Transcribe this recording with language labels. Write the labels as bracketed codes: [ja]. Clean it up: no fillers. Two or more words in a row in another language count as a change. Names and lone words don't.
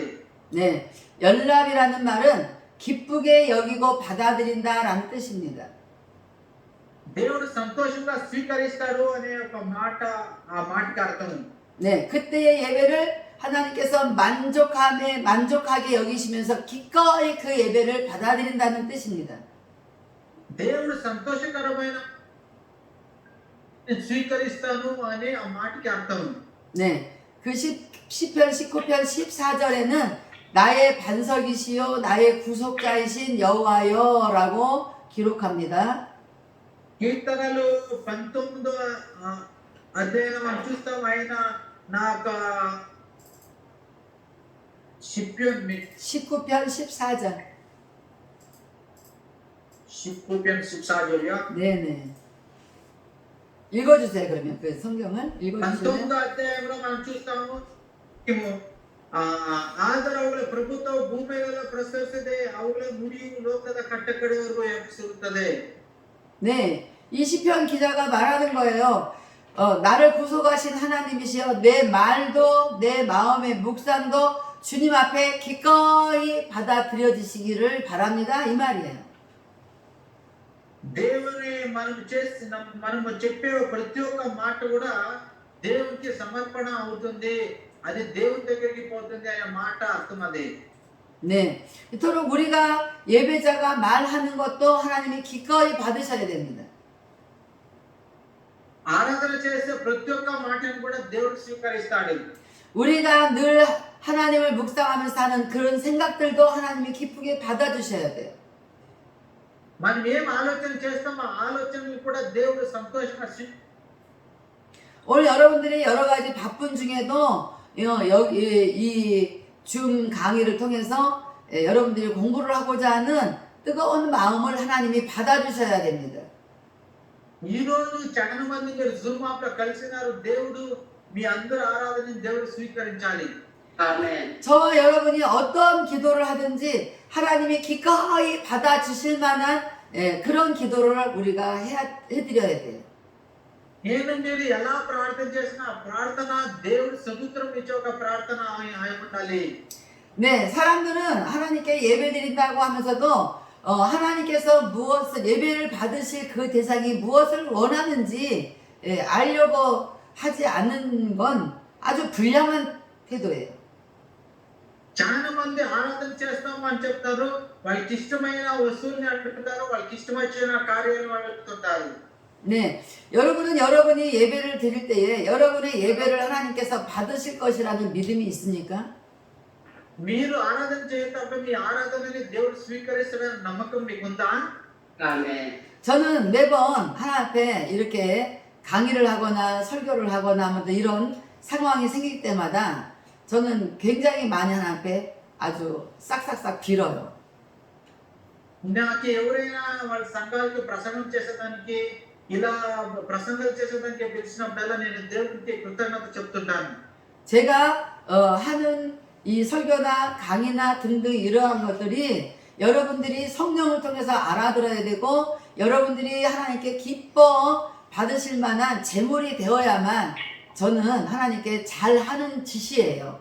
[ko] 네, 연락이라는 말은 기쁘게 여기고 받아들인다라는 뜻입니다. [te] దేవుడు సంతోషంగా స్వీకరిస్తాడు అనే ఒక మాట ఆ మాటకి అర్థం. [ko] 네, 그때의 예배를 하나님께서 만족하게 여기시면서 기꺼이 그 예배를 받아들인다는 뜻입니다. [te] దేవుడు సంతోషకరమైన స్వీకరిస్తాను అనే ఆ మాటకి అర్థం. [ko] 네, 그 시편 19편 14절에는 나의 반석이시요 나의 구속자이신 여호와여라고 기록합니다. [te] కీర్తనలు 19వ అధ్యాయం మనం చూస్తాం. ఆయన నాకు 시편 [ko] 19편 14절. 14절이요. 네네. 읽어주세요. 그러면 그 성경을 읽어주시면. [te] 19వ అధ్యాయంలో మనం చూస్తాము. [kn] ಆದರೂ ಅವುಗಳ ಪ್ರಭುತ್ವ ಭೂಮಿಯಲ್ಲ ಪ್ರಸರಿಸದೆ ಅವುಗಳ ನುಡಿಯು ಲೋಕದ ಕಟ್ಟಕಡೆಯವರೆಗೂ ವ್ಯಾಪಿಸಿರುತ್ತದೆ. [ko] 네, 이 시편 기자가 말하는 거예요. 나를 구속하신 하나님이시여 내 말도 내 마음의 묵상도 주님 앞에 기꺼이 받아들여지시기를 바랍니다. 이 말이에요. [te] దేవుని మనము చెప్పే ప్రతి ఒక్క మాట కూడా దేవునికి సమర్పణ అవుతుంది, అది దేవుని దగ్గరికి పోతుంది అనే మాట అర్థం అది. [ko] 네, 이토록 우리가 예배자가 말하는 것도 하나님이 기꺼이 받으셔야 됩니다. [te] ఆరాధన చేసే ప్రతి ఒక్క మాటను కూడా దేవుడు స్వీకరిస్తాడు. [ko] 우리가 늘 하나님을 묵상하면서 하는 그런 생각들도 하나님이 기쁘게 받아주셔야 돼요. [te] మనం ఏం ఆలోచన చేస్తామో ఆ ఆలోచనలు కూడా దేవుడు సంతోషంగా [ko] 오늘 여러분들이 여러 가지 바쁜 중에도 여기 이 줌 강의를 통해서 여러분들이 공부를 하고자 하는 뜨거운 마음을 하나님이 받아주셔야 됩니다. [te] ఈ రోజు చాలా మంది మీరు జూమ్ యాప్ లో కలిసినారు. దేవుడు మీ అందరి ఆరాధనని దేవుడు స్వీకరించాలి. Amen. [ko] 저와 여러분이 어떤 기도를 하든지 하나님이 기꺼이 받아주실 만한 그런 기도를 우리가 해드려야 돼요. [te] నేను మీరు ఎలా ప్రార్థన చేసినా ప్రార్థన దేవుడు సముద్రం ఇచ్చే ఒక ప్రార్థన అయి ఉండాలి. [ko] 네, 사람들은 하나님께 예배드린다고 하면서도 하나님께서 무엇을 예배를 받으실 그 대상이 무엇을 원하는지 알려고 하지 않는 건 아주 불량한 태도예요. [te] చాలా మంది ఆరాధన చేస్తాము అని చెప్తారు, వాళ్ళకి ఇష్టమైన వస్తువుల్ని అడుగుతారు, వాళ్ళకి ఇష్టమైన కార్యాలను అడుగుతుంటారు. [ko] 네, 여러분은 여러분이 예배를 드릴 때에 여러분의 예배를 하나님께서 받으실 것이라는 믿음이 있습니까? [te] మీరు ఆరాధన చేసేటప్పుడు మీ ఆరాధనని దేవుడు స్వీకరిస్తాడని నమ్మకం మీకుందా? Amen. [ko] 저는 매번 하나님 앞에 이렇게 강의를 하거나 설교를 하거나 뭐 이런 상황이 생길 때마다 저는 굉장히 많이 하나님 앞에 아주 싹싹싹 빌어요. [te] నాకు ఎవరైనా వాళ్ళ సంఘాలకి ప్రసంగం చేసేదానికి ఇలా ప్రసంగాలు చేసేదానికి పిలిచినప్పుడల్లా నేను దేవునికి కృతజ్ఞత చెప్తుంటాను. [ko] 제가 하는 이 설교나 강의나 등등 이러한 것들이 여러분들이 성령을 통해서 알아들어야 되고 여러분들이 하나님께 기뻐 받으실 만한 제물이 되어야만 저는 하나님께 잘하는 짓이에요.